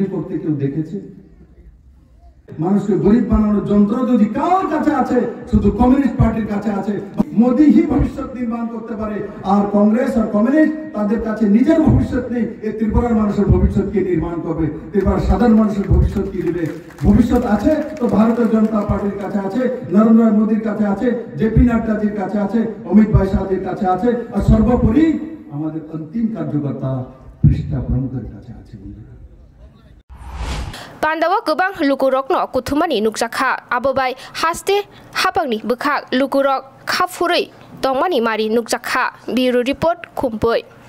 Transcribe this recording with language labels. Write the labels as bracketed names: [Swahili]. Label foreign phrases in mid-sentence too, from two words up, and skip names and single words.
[Bangla] করতে কেউ দেখেছে মানুষকে গরিব বানানোর যন্ত্র যদি কার কাছে আছে শুধু কমিউনিস্ট পার্টির কাছে আছে মোদি হি ভবিষ্যৎ নির্মাণ করতে পারে আর কংগ্রেস আর কমিউনিস্ট তাদের কাছে নিজের ভবিষ্যৎ নেই এই ত্রিপুরার মানুষের ভবিষ্যৎ কি নির্মাণ করবে ত্রিপুরার সাধারণ মানুষের ভবিষ্যৎ কি দিবে ভবিষ্যৎ আছে তো ভারতীয় জনতা পার্টির কাছে আছে নরেন্দ্র মোদীর কাছে আছে জেপি নাড্ডাজির কাছে আছে অমিত ভাই শাহজির কাছে আছে আর সর্বোপরি আমাদের অন্তিম কার্যকর্তা পৃষ্ঠা প্রমুখের কাছে আছে [Kok Borok] पान्दाव गोबां लुकुरकनो कुथुमानि नुकजाखा आबोबाय हास्ते हापांनि बखाक लुकुरक खाफुरै तंमानि मारि नुकजाखा बिउरो रिपोर्ट खुम्पै।